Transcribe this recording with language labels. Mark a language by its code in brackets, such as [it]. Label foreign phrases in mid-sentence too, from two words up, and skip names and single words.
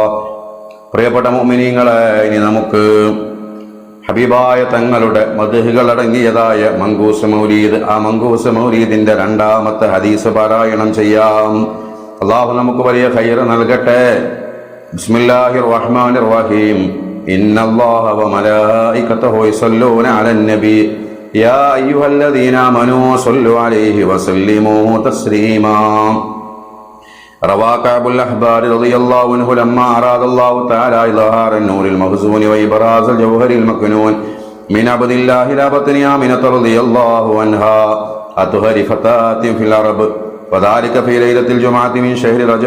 [ml] പ്രിയപ്പെട്ട മുഅ്മിനീങ്ങളെ, ഇനി നമുക്ക് ഹബീബായ തങ്ങളുടെ മദ്ഹുകൾ അടങ്ങിയതായ മങ്കൂസ് മൗലീദ്, ആ മങ്കൂസ് മൗലീദിന്റെ 2-ാമത്തെ ഹദീസ് പാരായണം ചെയ്യാം. അല്ലാഹു നമുക്ക് വലിയ ഖൈർ നൽകട്ടെ. [ar] بسم الله الرحمن الرحيم. إن الله وملائكته يصلون على النبي يا أيها الذين آمنوا صلوا عليه وسلموا تسليما. روى كعب الأحبار رضي الله عنه لما أراد الله تعالى إظهار النور المخزون وإبراز الجوهر المكنون من عبد الله إلى بطن آمنة رضي الله عنها أطهر فتاة في العرب، وذلك في ليلة الجمعة من شهر رجب.